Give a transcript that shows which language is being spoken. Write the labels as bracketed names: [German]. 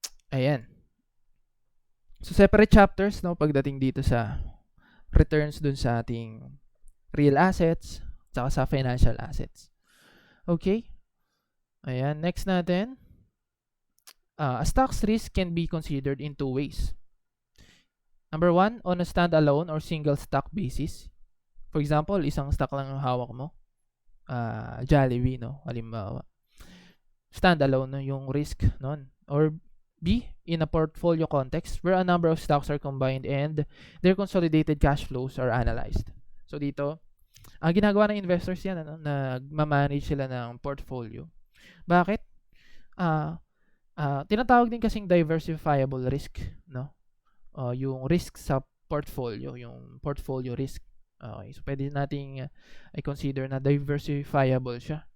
[Filipino] Ayan. So, separate chapters, no, pagdating dito sa returns dun sa ating real assets, tsaka sa financial assets. Okay? Ayan, next natin. [English] A stock's risk can be considered in two ways. Number one, on a standalone or single stock basis. For example, [Filipino] isang stock lang ang hawak mo. Jollibee, no? Halimbawa. Standalone, no, yung risk nun. [English] Or B, in a portfolio context where a number of stocks are combined and their consolidated cash flows are analyzed. [Filipino] So dito, ang ginagawa ng investors yan, nagmamanage sila ng portfolio. Bakit? Tinatawag din kasing diversifiable risk, no? Yung risk sa portfolio, yung portfolio risk. Okay, so pwede nating i-consider na diversifiable siya.